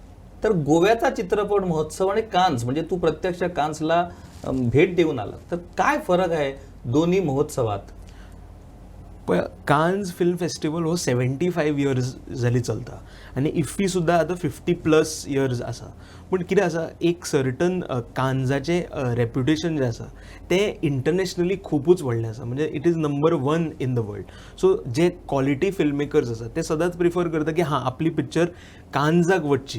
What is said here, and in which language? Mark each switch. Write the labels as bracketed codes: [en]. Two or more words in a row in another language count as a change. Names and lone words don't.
[mr] तर गोव्याचा चित्रपट महोत्सव आणि कान्स, म्हणजे तू प्रत्यक्ष कान्सला भेट देऊन आला, तर काय फरक आहे दोन्ही महोत्सवात? [kok] पण कान्स फिल्म फेस्टिवल हो 75 इयर्स जाली चलता आनी इफ्फी सुद्दां आतां 50+ इयर्स आसा. पूण कितें आसा, एक सर्टन कान्साचें रेप्युटेशन जें आसा तें इंटरनॅशनली खूबच व्हडलें आसा. म्हणजे [en] it is number 1 in the world. [kok] सो जे [en] quality film makers [kok] आसा ते सदांच प्रिफर करता की हां आपली पिक्चर कान्साक वचची.